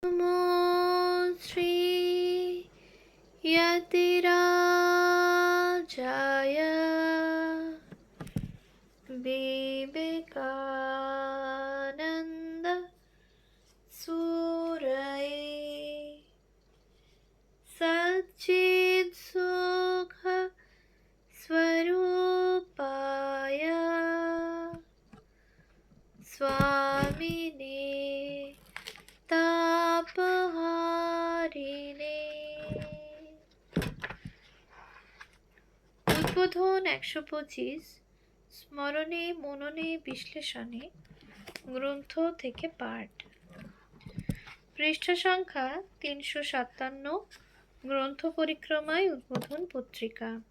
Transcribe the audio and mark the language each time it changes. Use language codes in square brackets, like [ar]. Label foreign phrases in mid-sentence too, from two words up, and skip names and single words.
[sa] নমো শ্রী यतिराजाय विवेकानन्द सूरये सच्चित्सुख स्वरूपाय स्वामिने तापहारिणे। [bn] উদ্বোধন ১২৫ স্মরণে মননে বিশ্লেষণে গ্রন্থ থেকে পাঠ। পৃষ্ঠা সংখ্যা ৩৫৭, গ্রন্থ পরিক্রমায় উদ্বোধন পত্রিকা।